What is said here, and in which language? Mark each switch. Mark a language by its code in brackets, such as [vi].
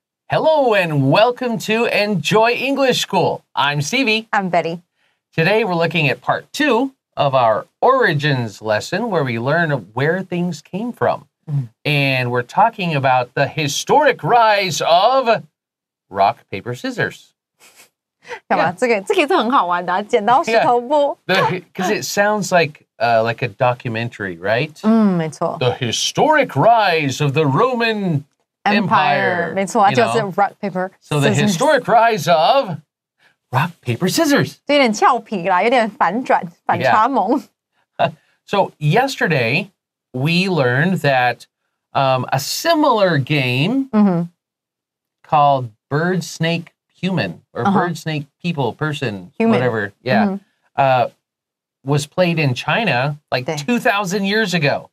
[en] Hello and welcome to Enjoy English School. I'm Stevie. I'm Betty. Today we're looking at part 2 of our origins lesson where we learn where things came from. And we're talking about the historic rise of rock, paper, scissors. [zh] 干嘛？这个是很好玩的啊，剪刀石头布。 [en] Because it sounds like a documentary, right? [zh] 没错。 [en] The historic rise of the Roman Empire. [zh] 没错，就是 [en] rock, paper, So the historic rise of rock, paper, scissors. [zh] 有点俏皮啦，有点反转，反差萌。 [en] So yesterday we learned that a similar game called bird, snake, human, or bird, snake, people, person, human. Whatever. Yeah. Was played in China like 2,000 years ago.